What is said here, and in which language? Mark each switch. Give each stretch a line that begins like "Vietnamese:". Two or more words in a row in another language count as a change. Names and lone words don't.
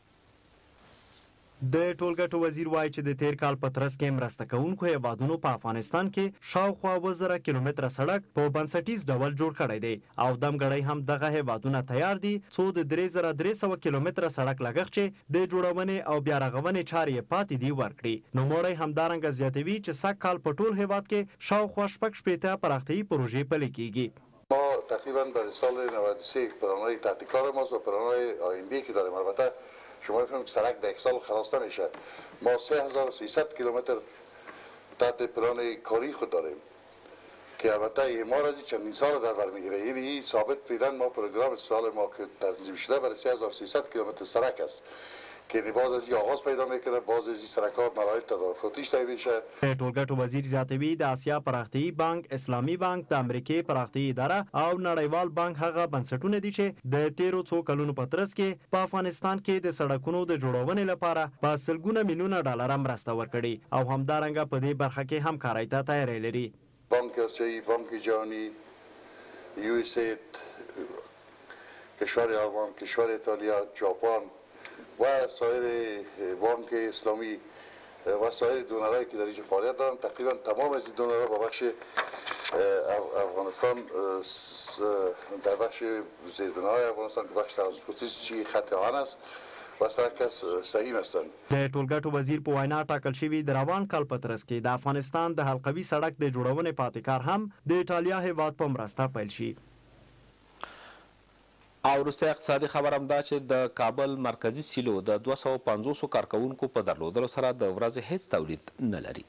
Pashto: د ټولګټو وزیر وایي چې د تیر کال په ترڅ کې مرسته کوونکو هیوادونو په افغانستان کې شاوخوا 2000 کیلومتره سړک په بنسټیز ډول جوړ کړی دی او دمګړی هم دغه هیوادونه تیار دي څو د 3300 کیلومتره سړک لګښت چې د جوړونې او بیا رغونې چارې پاتې دي ورکړي. نوموړی همدارنګه زیاتوي چې سږکال په ټول هیواد کې شاوخوا شپږ شپېته پراختیایي پروژې پلي کېږي.
Persian: ما تقریبا برای سال 93 برنامه تحت کار ماست و برنامه آینده که داریم. البته شما می‌فهمید که سرک در یک سال خلاص نمیشه. ما 3300 کیلومتر تحت پلان کاری خود داریم که البته اعمار از چندین سال در بر میگیره. یعنی ثابت فعلا ما پروگرام سال ما که تنظیم شده برای 3300 کیلومتر سرک است که باز از آغاز پیدا میکنه، باز از سرک‌ها مراحل تدارکاتیش طی میشه.
Pashto: ټولګټو وزیر زیاتوي د آسیا پراختیایي بانک، اسلامي بانک، د امریکې پراختیایي اداره او نړیوال بانک هغه بنسټونه دي چې د تیرو څو کلونو په ترڅ کې په افغانستان کې د سړکونو د جوړونې لپاره په سلګونه میلیونه ډالر مرسته ورکړي او همدارنګه په دې برخه کې همکارۍ ته تیاری لري.
Persian: بانک آسیایی، بانک جهانی، USAID، کشور آلمان، کشور ایتالیا، ژاپن و سایر بانک اسلامی و سایر دونرهایی که در اینجا فعالیت دارن، تقریبا تمام از این دونرها با بخش افغانستان در بخش زیربناهای افغانستان که بخش ترانسپورتیستی خط آهن است و سرکس سهیم هستند.
Pashto: د ټولګټو وزیر په وینا ټاکل شوي د روان کال په ترڅ کې د افغانستان د حلقوي سړک د جوړونې پاتې کار هم د ایټالیا هیواد په مرسته پیل شي. او وروسته اقتصادي خبر هم دا چې د کابل مرکزي سیلو د 250 کارکوونکو په درلودلو سره د ورځې هیڅ تولید نه لري.